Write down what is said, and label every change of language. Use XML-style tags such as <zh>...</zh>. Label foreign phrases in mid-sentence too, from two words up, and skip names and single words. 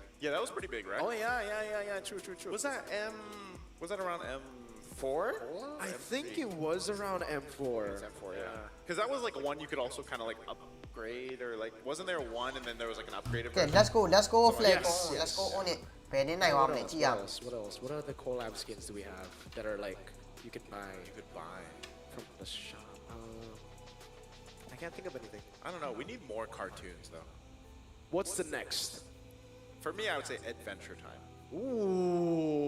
<en>Yeah, that was pretty big, right? Oh yeah. True. Was that around M4? I think it was around M4. It's M4, yeah. Because that was like one you could also kind of like upgrade, or like, wasn't there one and then there was like an upgraded Okay, version? let's go flag yes, on. yes. Let's go on it.</en> <my>ဘယ်နေနိုင်အောင်လဲကြည့်ရအောင်</my> <en>What else? What other collab skins do we have that are like you could buy? You could buy From the shop. I can't think of anything. I don't know. We need more cartoons though. What's the next? For me, I would say Adventure Time. Ooh.</en>